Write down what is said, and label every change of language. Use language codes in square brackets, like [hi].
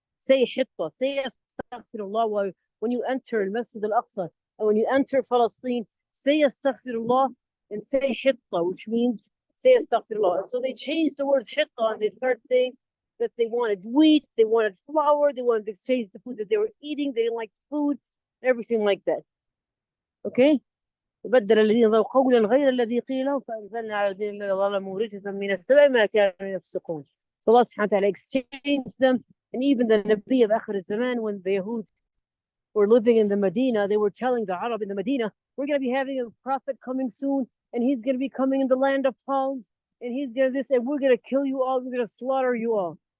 [en] Say hitta, say astaghfirullah when you enter Masjid Al-Aqsa, and when you enter Palestine, say astaghfirullah and say hitta, which means say astaghfirullah. And so they changed the word hitta, and they started saying that they wanted wheat, they wanted flour, they wanted to exchange the food that they were eating, they didn't like food, everything like that. Okay? [ar] بدل الذين ظلموا قولا غير الذي قيل لهم فأنزلنا على الذين ظلموا رجزا من السماء ما كانوا يفسقون. [en] So Allah subhanahu wa ta'ala exchanged them, and even the Nabi of Akhir al-Zaman, when the Yahud were living in the Medina, they were telling the Arab in the Medina, we're going to be having a prophet coming soon, and he's going to be coming in the land of palms, and he's going to this, and we're going to kill you all, we're going to slaughter you all.